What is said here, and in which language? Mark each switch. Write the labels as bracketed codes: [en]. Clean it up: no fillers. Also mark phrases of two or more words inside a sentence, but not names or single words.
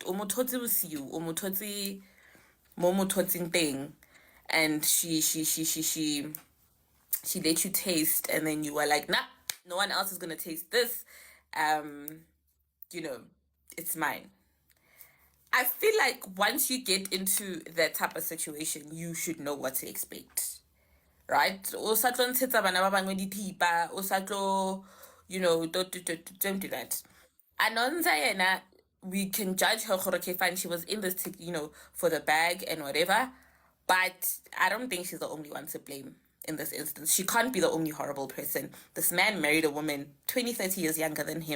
[en] Umutotsi Busiu, Umutotsi Momototsi thing, and she let you taste, and then you were like, nah, no one else is gonna taste this. You know, it's mine. I feel like once you get into that type of situation, you should know what to expect, right? [tn] O sa tlo ntshetsa bana ba bangwe dithipa, o sa tlo, [en] you know, don't do that. Anonza yena, we can judge her, okay, fine, she was in this, you know, for the bag and whatever, but I don't think she's the only one to blame in this instance. She can't be the only horrible person. This man married a woman 20, 30 years younger than him.